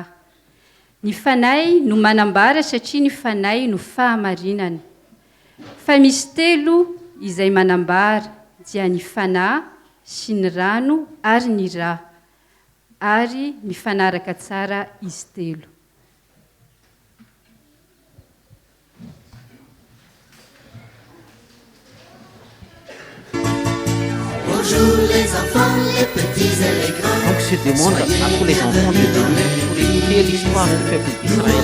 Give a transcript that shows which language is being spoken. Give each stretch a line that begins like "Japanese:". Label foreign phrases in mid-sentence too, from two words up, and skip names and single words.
Malagasy: Ny fanahy no manambara satria ny fanahy no fahamarinana. Fa misy telo izay manambara, dia ny fanahy sy ny rano ary ny rà, ary mifanaraka tsara izy telo.
French: Bonjour les enfants, les petits et les grands. Donc je demande à tous les enfants de venir pour écouter l'histoire du peuple d'Israël.